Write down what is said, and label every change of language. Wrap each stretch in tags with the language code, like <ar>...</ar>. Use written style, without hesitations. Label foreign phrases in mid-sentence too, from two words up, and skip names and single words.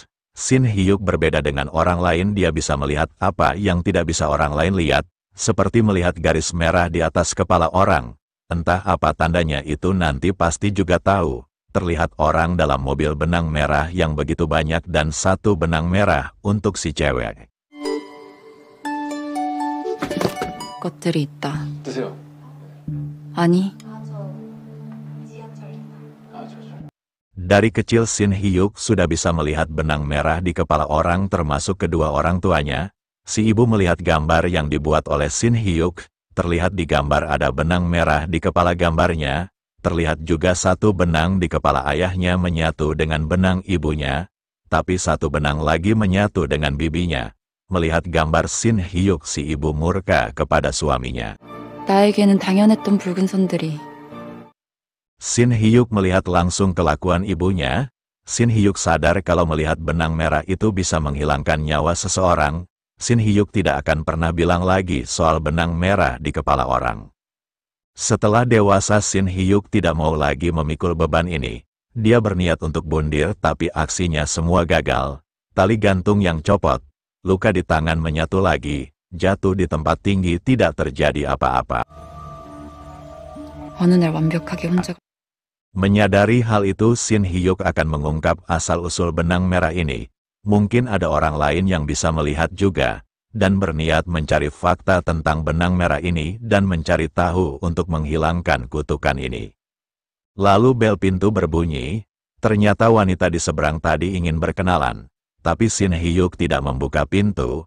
<id>Shin Hyuk berbeda dengan orang lain, dia bisa melihat apa yang tidak bisa orang lain lihat, seperti melihat garis merah di atas kepala orang. Entah apa tandanya itu nanti pasti juga tahu. Terlihat orang dalam mobil benang merah yang begitu banyak dan satu benang merah untuk si cewek.</id> <ko>것들이 있다. 드세요. 아니.</ko> <id>Dari kecil Shin Hyuk sudah bisa melihat benang merah di kepala orang termasuk kedua orang tuanya. Si ibu melihat gambar yang dibuat oleh Shin Hyuk. Terlihat di gambar ada benang merah di kepala gambarnya. Terlihat juga satu benang di kepala ayahnya menyatu dengan benang ibunya. Tapi satu benang lagi menyatu dengan bibinya. Melihat gambar Shin Hyuk, si ibu murka kepada suaminya.</id> <ko>나에게는 당연했던 붉은 선들이.</ko> <id>Shin Hyuk melihat langsung kelakuan ibunya. Shin Hyuk sadar kalau melihat benang merah itu bisa menghilangkan nyawa seseorang. Shin Hyuk tidak akan pernah bilang lagi soal benang merah di kepala orang. Setelah dewasa, Shin Hyuk tidak mau lagi memikul beban ini. Dia berniat untuk bundir tapi aksinya semua gagal. Tali gantung yang copot, luka di tangan menyatu lagi, jatuh di tempat tinggi tidak terjadi apa-apa.</id> <ko>어느 날 완벽하게 혼자.</ko> <id>Menyadari hal itu, Shin Hyuk akan mengungkap asal-usul benang merah ini. Mungkin ada orang lain yang bisa melihat juga, dan berniat mencari fakta tentang benang merah ini dan mencari tahu untuk menghilangkan kutukan ini. Lalu bel pintu berbunyi. Ternyata wanita di seberang tadi ingin berkenalan, tapi Shin Hyuk tidak membuka pintu.</id>